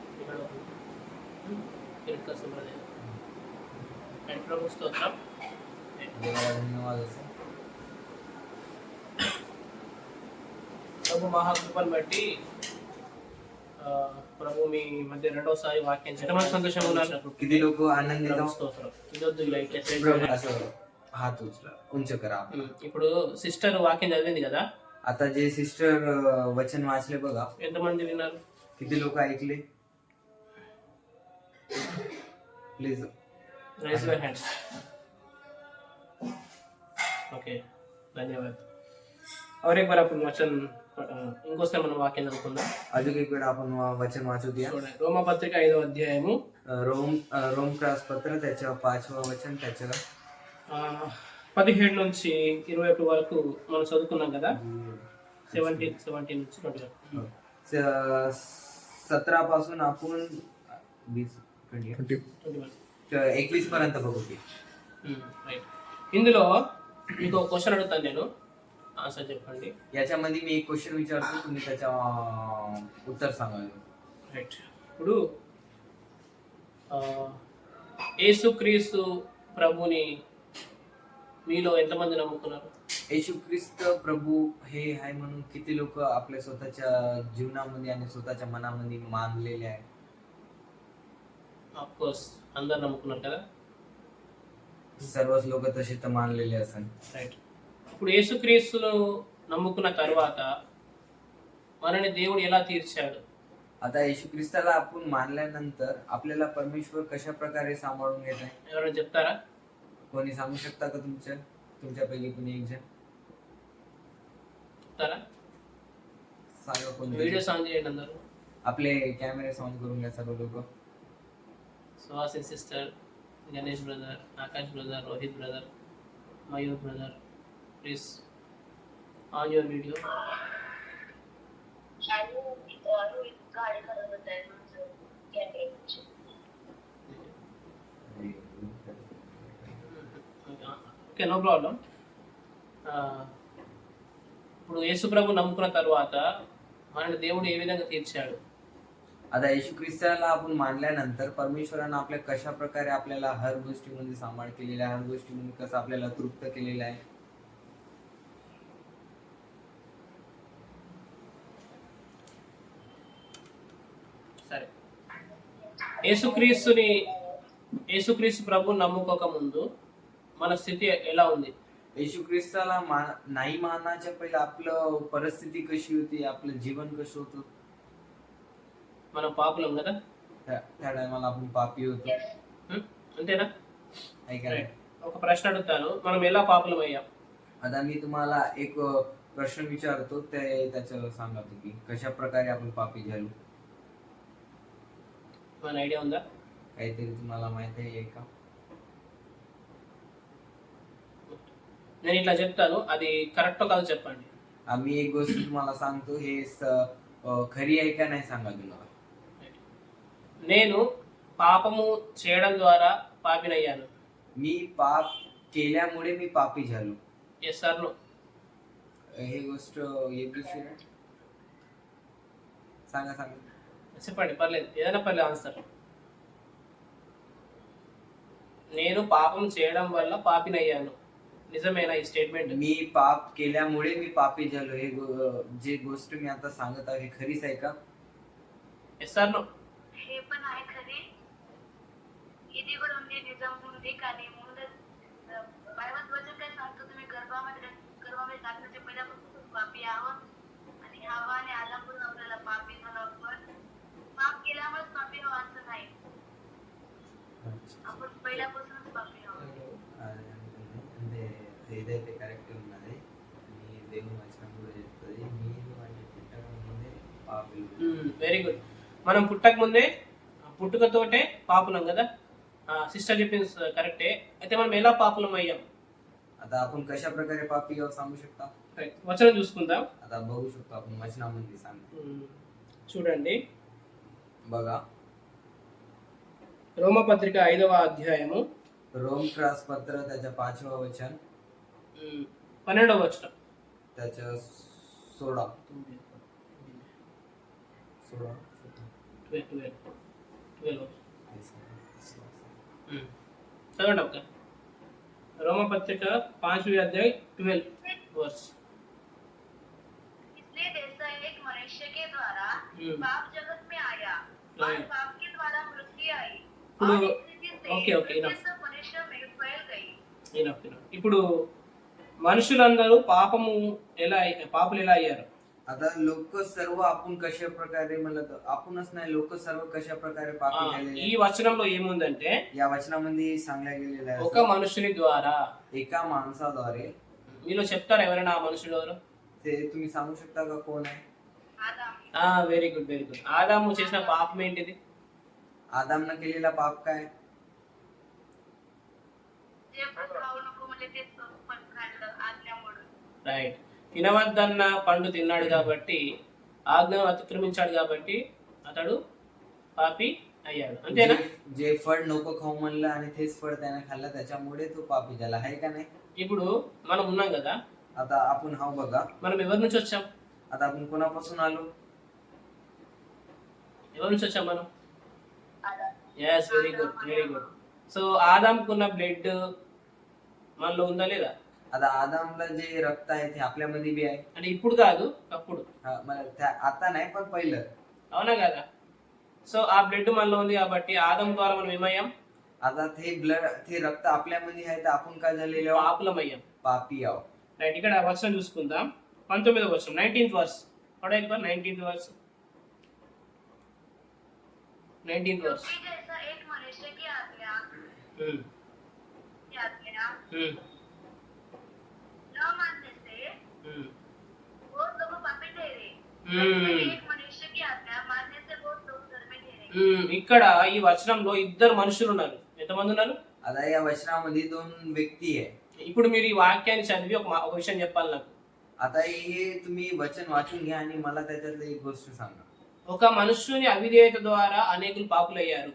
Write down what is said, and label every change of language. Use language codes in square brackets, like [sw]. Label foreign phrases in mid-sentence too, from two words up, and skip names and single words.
[te] ప్రభు స్తోత్రం. ధన్యవాదాలు సార్. ప్రభు మహాకృపను బట్టి ప్రభు మీ మధ్య రెండోసారి వాక్యం ఎంతమంది సంతోషంగా ఉన్నారు? [mr] किती लोक आनंदित [te] స్తోత్రం. ఇదొద్దు లైట్ [mr] असं हात उचला उंच करा. [te] ఇప్పుడు సిస్టర్ వాక్యం చదివింది కదా, [mr] आता जे सिस्टर वचन वाचले बघा, [te] ఎంతమంది విన్నారు? [mr] किती लोक ऐकले? प्लीज [en] Raise your hands. [te] ఓకే, ధన్యవాद. [hi] और एक बार [mr] आपण वचन [te] ఇంకోసారి మనం వాక్యం చదువుకుందాం. [mr] अजून एक वेळा आपण वचन वाचू द्या. [te] రోమపత్రిక 5వ అధ్యాయము [mr] रोम क्रास पत्र त्याच्या 5వ वचन त्याच्या [te] 17 నుంచి 21 వరకు మనం చదువుకున్నాం కదా. 17 నుంచి [mr] 17 पासून आपण 21 पर्यंत बघू. [te] ఇందులో మీకు ఒక క్వశ్చన్ అడుగుతాను, నేను ఆన్సర్ చెప్పండి. [mr] याच्यामध्ये मी एक क्वेश्चन विचारतो, तुम्ही त्याच्या उत्तर सांगा. [te] రైట్. ఇప్పుడు యేసుక్రీస్తు ప్రభుని మీలో ఎంతమంది నమ్ముకున్నారు? [mr] येशू ख्रिस्त प्रभू हे आहे म्हणून किती लोक आपल्या स्वतःच्या जीवनामध्ये आणि स्वतःच्या मनामध्ये मानलेले आहे? [en] of course [te] అందరు నమ్ముకున్నారు కదా. [mr] सर्वच लोक तसे तर मानलेले असन. [te] రైట్. ఇప్పుడు యేసుక్రీస్తును నమ్ముకున్న తర్వాత మనని దేవుడు ఎలా తీర్చాడు? [mr] आता येशू ख्रिस्ताला आपण मानल्यानंतर आपल्याला परमेश्वर कशा प्रकारे सांभाळून घेत आहे? [te] ఎవరైనా చెప్తారా? [mr] कोणी सांगू शकता का तुमच्यापैकी कोणी एक जण [te] చెప్తారా? [mr] सांगा कोणी. [te] వీడియోస్ ఆన్ చేయండి అందరూ. [mr] आपले कॅमेरे ऑन करून घ्या सर्व लोक. [te] సుహాసిన్ సిస్టర్, గణేష్ బ్రదర్, ఆకాష్ బ్రదర్, రోహిత్ బ్రదర్, మయూర్ బ్రదర్, [en] please on your video. Okay, no problem. [te] ఇప్పుడు యేసు ప్రభు నమ్ముకున్న తర్వాత మనని దేవుడు ఏ విధంగా తీర్చాడు? [mr] आता येशू ख्रिस्ताला आपण मानल्यानंतर परमेश्वरानं आपल्या कशा प्रकारे आपल्याला हर गोष्टीमध्ये सांभाळ केलेला आहे, हर गोष्टीमध्ये कसं आपल्याला तृप्त केलेलं आहे? [te] సరే, యేసుక్రీస్తు ప్రభు నమ్ముకోక ముందు మన స్థితి ఎలా ఉంది? [mr] येशू ख्रिस्ताला नाही मानायच्या पहिले आपलं परिस्थिती कशी होती, आपलं जीवन कसं होतं? [te] మనం పాపులం కదా. [mr] त्या टायमाला आपण पापी होतो, [te] అంతేనా? [mr] ऐका. [te] ఒక ప్రశ్న అడుగుతాను, మనం ఎలా పాపులం అయ్యాం? [mr] आता मी तुम्हाला एक प्रश्न विचारतो, त्याचं सांगा तुम्ही कशा प्रकारे आपण पापी झालो. [te] మన ఐడియా ఉందా? [mr] काहीतरी तुम्हाला माहित आहे का? [te] నేను ఇట్లా చెప్తాను, అది కరెక్టో కాదో చెప్పండి. [mr] आम्ही एक गोष्ट तुम्हाला सांगतो, हे खरी आहे का नाही सांगा तुम्हाला. [te] నేను పాపము చేయడం ద్వారా పాపినయ్యాను. [mr] मी पाप केल्यामुळे मी पापी झालो. [en] Yes or no? [mr] हे गोष्ट योग्य सांगा सांगा. [te] చెప్పండి, పర్లేదు, ఏదైనా పర్లేదు ఆన్సర్. నేను పాపం చేయడం వల్ల పాపినయ్యాను, నిజమేనా ఈ స్టేట్మెంట్? [mr] मी पाप केल्यामुळे मी पापी झालो, हे जे गोष्ट मी आता सांगत आहे खरीच आहे का? [en] Yes or no? [mr] हे पण आहे खरी. [te] ఇది కూడా ఉంది, నిజం ఉంది. కానీ ముందు బైబిల్ [mr] वचन काय सांगतो, तुम्ही गर्भामध्ये टाकण्याच्या पहिल्यापासून पापी आहोत आणि हवा आणि आदामपासून आपल्याला पापी झालो. पण पाप केल्यामुळे पापी आहोत असं नाही, आपण पहिल्यापासूनच पापी आहोत. [te] ఏదైతే కరెక్ట్ ఉన్నది మీ దేవుని వచనంలో చెప్తుంది, మీరు వాటి పుట్టకముందే పాపులు. [en] very good. [te] మనం పుట్టుకతోటే పాపులం కదా. సిస్టర్ చెప్పింది కరెక్టే. అయితే మనం ఎలా పాపులం అయ్యాం? [mr] आता आपण कशा प्रकारे पापी आहोत सांगू शकता? [te] వచనం చూసుకుందాం. [mr] आता बघू शकतो आपण वचनामध्ये सांगतो. [te] చూడండి, [mr] बघा [te] రోమపత్రిక 5వ అధ్యాయము [mr] रोम क्रास पत्र त्याच्या 5వ वचन [te] 12వ వచనం. [mr] त्याच्या 16 [te] 12. 12 చదవండి అక్క. [hi] రోమపత్రిక 5वीं अध्याय 12 वर्ष. इसलिए जैसा एक मनुष्य के द्वारा हम्म. पाप जगत में आया और [en] Right. [hi] पाप के द्वारा मृत्यु आई [te] ఇప్పుడు [hi] और इस रीति से [en] okay okay [hi] मृत्यु [te] ఇనఫ్ [hi] सब मनुष्य में फैल गई. [en] enough enough. [te] ఇప్పుడు మనుషులందరూ పాపులు ఎలా అయ్యారు? [mr] आता लोक सर्व आपण कशा प्रकारे म्हणलं तर आपणच नाही, लोक सर्व कशा प्रकारे पापी झालेले [te] ఈ వచనంలో ఏముందంటే [mr] या वचनामध्ये सांगल्या गेलेलं [te] ఒక [mr] आहे. [te] మనుషుని ద్వారా. [mr] एका माणसाद्वारे. [te] మీలో చెప్తారా ఎవరైనా ఆ మనుషుడు ఎవరు? [mr] ते तुम्ही सांगू शकता का कोण आहे? आदम. [en] very good very good. [te] ఆదాము చేసిన పాపం ఏంటిది? [mr] आदामनं केलेला पाप काय? जे खाऊ नको म्हणजे ते पण खाल्लं आज्ञामुळे. [te] రైట్. తినవద్దన్న పండు తిన్నాడు కాబట్టి, ఆజ్ఞను అతిక్రమించాడు కాబట్టి అతడు పాపి అయ్యాడు. అంతేనా? [mr] जे फळ नको खाऊ म्हणलं आणि तेच फळ त्याने खाल्लं, त्याच्यामुळे तो पापी झाला आहे का नाही? [te] ఇప్పుడు మనం ఉన్నాం కదా, [mr] आता आपण हाव बघा. [te] మనం ఎవరి నుంచి వచ్చాం? [mr] आता आपण कोणापासून आलो? [te] ఎవరి నుంచి వచ్చాం మనం? [mr] आदम. [te] ఎస్, [en] very good very good. [te] సో ఆదాంకున్న బ్లడ్ మనలో ఉందా లేదా? [mr] आता आदामला जे रक्त आहे ते आपल्यामध्ये बी आहे. [te] అంటే ఇప్పుడు కాదు, అప్పుడు. [mr] मला आता नाही पण पहिलं. [te] అవునా కదా? సో ఆ బ్లడ్ మనలో ఉంది కాబట్టి ఆదం ద్వారా మనం ఏమయ్యాం? [mr] आता ते रक्त आपल्यामध्ये आहे, तर आपण काय झालेले आहोत? [te] పాపులమయ్యాం. [mr] पापी आहोत. [te] రైట్. ఇక్కడ వచనం చూసుకుందాం. 19వ వచనం, [en] 19th verse. [hi] पढ़ो एकबार [en] 19th verse. 19th verse. [hi] क्योंकि जैसा एक मनुष्य की आज्ञा हम्म हम्म न मानने से हम्म वो लोग पापी ठहरे. हम्म. एक मनुष्य की आज्ञा मानने से वो लोग धर्मी ठहरे. [te] ఇక్కడ ఈ వచనంలో ఇద్దరు మనుషులు ఉన్నారు. ఎంతమంది ఉన్నారు? [mr] आता या वचनामध्ये दोन व्यक्ती आहे. [te] ఇప్పుడు మీరు ఈ వాక్యాన్ని చదివి ఒక విషయం చెప్పాలి నాకు. [mr] आता हे तुम्ही वचन वाचून घ्या आणि मला त्याच्यातलं एक गोष्ट सांगा. [te] ఒక మనుషుని అవిధేయత ద్వారా అనేకులు పాపులయ్యారు.